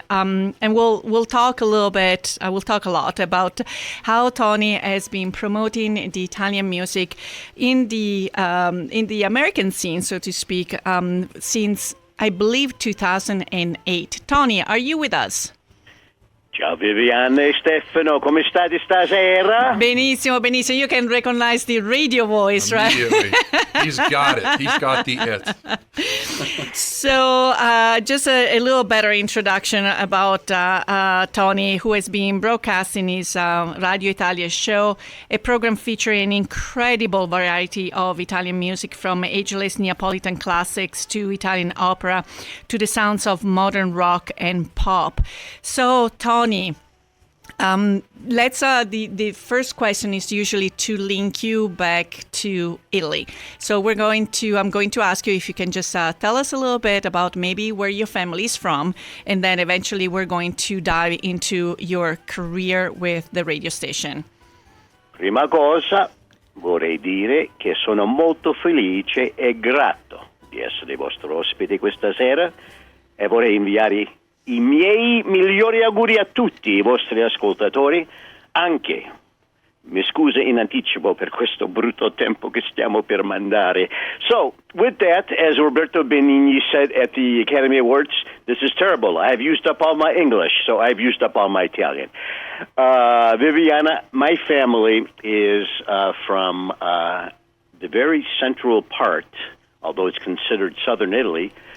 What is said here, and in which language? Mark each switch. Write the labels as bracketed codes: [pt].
[en] And we'll talk a little bit, I will talk a lot about how Tony has been promoting the Italian music in the American scene, so to speak, since, I believe, 2008. Tony, are you with us? [it] Ciao Viviana e Stefano, come state stasera? Benissimo, benissimo. [en] You can recognize the radio voice, right? He's got it. He's got the it. So just a little better introduction about Tony, who has been broadcasting his Radio Italia show, a program featuring an incredible variety of Italian music, from ageless Neapolitan classics to Italian opera to the sounds of modern rock and pop. So, Tony, the first question is usually to link you back to Italy. So I'm going to ask you if you can just tell us a little bit about maybe where your family is from, and then eventually we're going to dive into your career with the radio station. [it] Prima cosa vorrei dire che sono molto felice e grato di essere vostro ospite questa sera, e vorrei inviare i miei migliori auguri a tutti i vostri ascoltatori, anche, mi scuso in anticipo per questo brutto tempo che stiamo per mandare. [en] So, with that, as Roberto Benigni said at the Academy Awards, this is terrible. I've used up all my English, so I've used up all my Italian. Viviana, my family is from the very central part, although it's considered southern Italy,